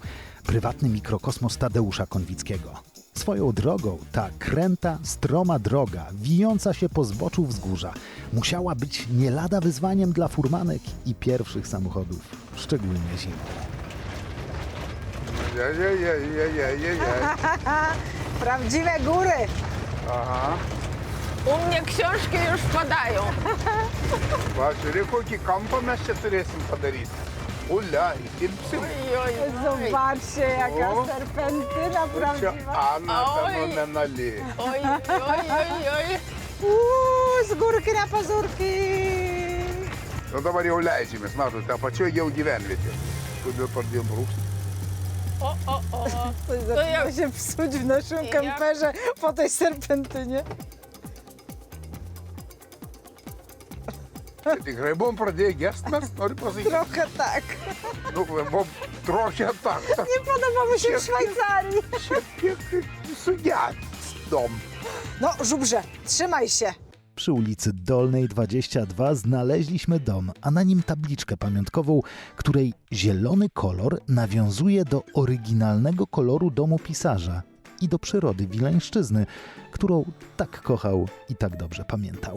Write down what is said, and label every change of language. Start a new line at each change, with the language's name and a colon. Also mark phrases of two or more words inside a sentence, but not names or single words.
Polish: Prywatny mikrokosmos Tadeusza Konwickiego. Swoją drogą ta kręta, stroma droga, wijąca się po zboczu wzgórza, musiała być nie lada wyzwaniem dla furmanek i pierwszych samochodów, szczególnie zimą. Prawdziwe góry! Aha. U mnie książki już padają.
Lithuanian: Va, žiūrėk, kokį kampą mes čia turėsim padaryti. Ulia, įtilpsim.
Polish: Oj, oj, Zobaczcie, jaka O. serpentyna
Lithuanian: Čia
Polish: prawdziwa.
Lithuanian: Ana
Polish: Oj.
Lithuanian: fenomenali.
Polish: oj, oj, oj, oj. Z górki na pazurki!
Lithuanian: Nu dabar jau leidžiamės, matote, apačioje jau gyvenvietė. Kodėl pradėjom rūkti? O, o, o.
Polish: Coś To ja- zaczyna się psuć w naszym kemperze po tej serpentynie.
Lithuanian: Tai tikrai buvom pradėję gest, mes noriu pasakyti.
Polish: Trochę tak.
Lithuanian: Nu, buvom
Polish: troškę tak. Nie podoba mi się w Szwajcarii.
Lithuanian: Šiek tiek sugedom.
Polish: No, żubrze, trzymaj się. Przy ulicy Dolnej 22 znaleźliśmy dom, a na nim tabliczkę pamiątkową, której zielony kolor nawiązuje do oryginalnego koloru domu pisarza i do przyrody Wileńszczyzny, którą tak kochał i tak dobrze pamiętał.